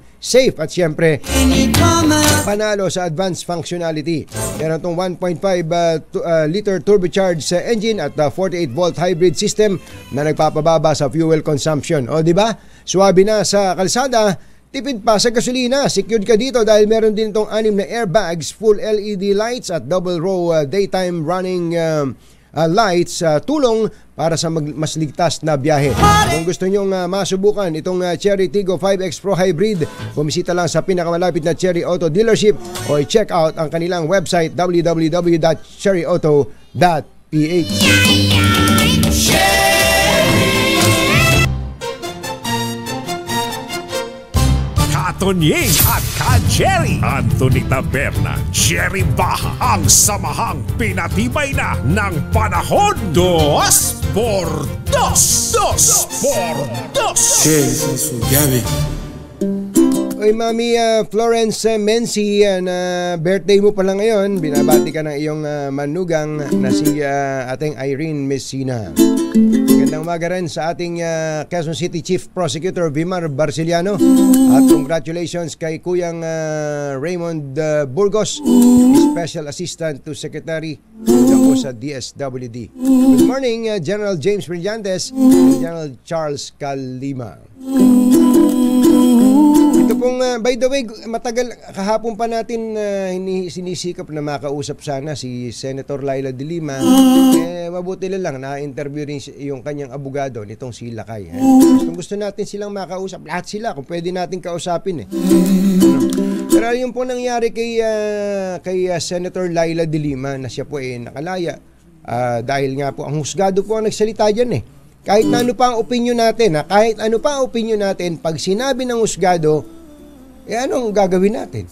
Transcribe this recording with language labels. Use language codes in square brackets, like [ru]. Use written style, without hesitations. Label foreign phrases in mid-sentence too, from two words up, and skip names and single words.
[tl] Safe at siyempre panalo sa [en] advanced functionality. [tl] Meron itong [en] 1.5 liter turbocharged engine [tl] at [en] 48 volt hybrid system [tl] na nagpapababa sa [en] fuel consumption. [tl] O di ba? Suwabe na sa kalsada, tipid pa sa gasolina. Secured ka dito dahil meron din itong 6 na airbags, [en] full LED lights [tl] at [en] double row daytime running lights, [tl] tulong para sa mas ligtas na biyahe. Kung gusto nyong masubukan itong Chery Tiggo 5X Pro Hybrid, bumisita lang sa pinakamalapit na Chery Auto dealership o [en] i-check out [tl] ang kanilang website www.cherryauto.ph. Tonying at Ka-Jerry, Anthony Taberna, Jerry Baha, ang samahang pinatibay na ng panahon. [es] 2 por 2 por 2. ¿Qué es su llave? [tl] Oy, Mami Florence Menzi, na birthday mo pala ngayon. Binabati ka ng iyong manugang na si ating Irene Messina. Magandang umaga rin sa ating Quezon City [en] Chief Prosecutor [tl] Vimar Barciliano. At congratulations kay Kuyang Raymond Burgos, [en] Special Assistant to Secretary [tl] po sa DSWD. [en] Good morning, General James Brillantes and General Charles Calima. [tl] Ito pong, [en] by the way, [tl] matagal, kahapon pa natin sinisikap na makausap sana si Senator Laila de Lima. Mabuti lang, na-interview rin yung kanyang abogado nitong si Lakay. Gusto natin silang makausap, lahat sila, kung pwede natin kausapin. Pero yung po nangyari kay Senator Laila de Lima, na siya po nakalaya, dahil nga po, ang husgado po ang nagsalita dyan Kahit na ano pa ang opinion natin, pag sinabi ng husgado, anong gagawin natin?